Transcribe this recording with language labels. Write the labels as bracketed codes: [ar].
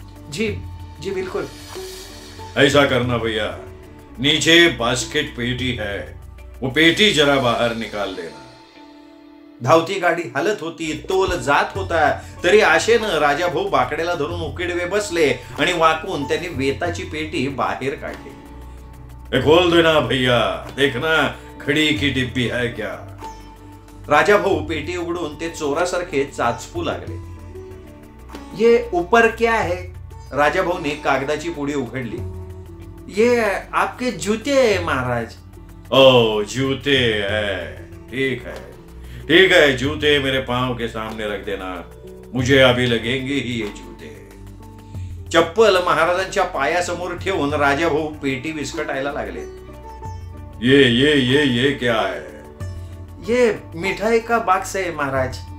[hi] जी जी बिल्कुल. ऐसा करना भैया, नीचे बास्केट पेटी है, वो पेटी जरा बाहर निकाल देना. [mr] धावती गाडी हलत होती, तोल जात होता, तरी आशेनं राजाभाऊ बाकड्याला धरून उकिडवे बसले आणि वाकून त्यांनी वेताची पेटी बाहेर काढली. [hi] खोल देना भैया, देखना घड़ी की डिब्बी है क्या. [mr] राजाभाऊ पेटी उघडून ते चोरासारखे चाचपू लागले. [hi] ये ऊपर क्या है. [mr] राजाभाऊने कागदाची पुडी उघडली. [hi] ये आपके जूते है महाराज. ओ जूते है, ठीक है ठीक है, जूते मेरे पांव के सामने रख देना, मुझे अभी लगेंगे ही ये जूते. [mr] चप्पल महाराजांच्या पायासमोर ठेवून राजाभाऊ पेटी विस्कटायला लागले. [hi] ये क्या है. ये मिठाई का बॉक्स है महाराज.